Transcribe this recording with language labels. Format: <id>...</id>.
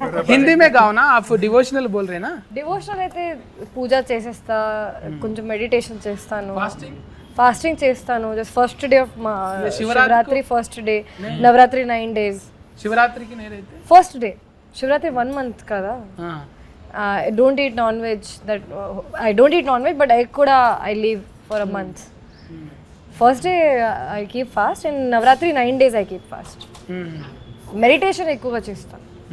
<hi>హిందీ మే గాओ ना आप डिवोशनल बोल रहे ना.</hi> <te>డివోషనల్ అయితే పూజ చేసేస్తా, కొంచెం మెడిటేషన్ చేస్తాను, ఫాస్టింగ్ చేస్తాను.</te> <en>Just first day of మా Shivaratri first day, Navaratri 9 days.</en> <te>శివరాత్రికి నేనైతే</te> <en>First day Shivaratri 1 month కదా. I don't eat non-veg. I don't eat non-veg, but I kuda I leave for a month. First day I keep fast, and Navratri 9 days I keep fast. Meditation</en> <te>ఎక్కువగా చేస్తాను.</te>